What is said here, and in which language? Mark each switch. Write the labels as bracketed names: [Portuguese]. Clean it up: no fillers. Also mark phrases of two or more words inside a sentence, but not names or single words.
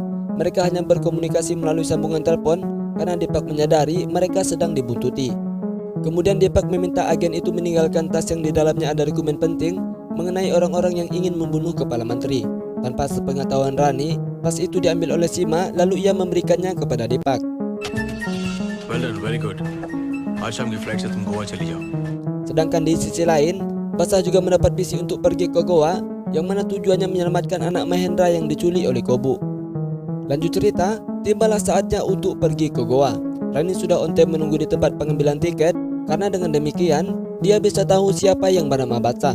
[Indonesian] Mereka hanya berkomunikasi melalui sambungan telepon karena Dipak menyadari mereka sedang dibuntuti. Kemudian Dipak meminta agen itu meninggalkan tas yang di dalamnya ada dokumen penting mengenai orang-orang yang ingin membunuh kepala menteri. Tanpa sepengetahuan Rani, tas itu diambil oleh Sima lalu ia memberikannya kepada Dipak. [English] Well done, very good. [Hindi] आज शाम की फ्लाइट से तुम गोवा चली जाओ। [Indonesian] Sedangkan di sisi lain, Badsah juga mendapat misi untuk pergi ke Goa, yang mana tujuannya menyelamatkan anak Mahendra yang diculik oleh Kobu. Lanjut cerita, tibalah saatnya untuk pergi ke Goa. Rani sudah [English] on time [Indonesian] menunggu di tempat pengambilan tiket, karena dengan demikian dia bisa tahu siapa yang bernama Badsah.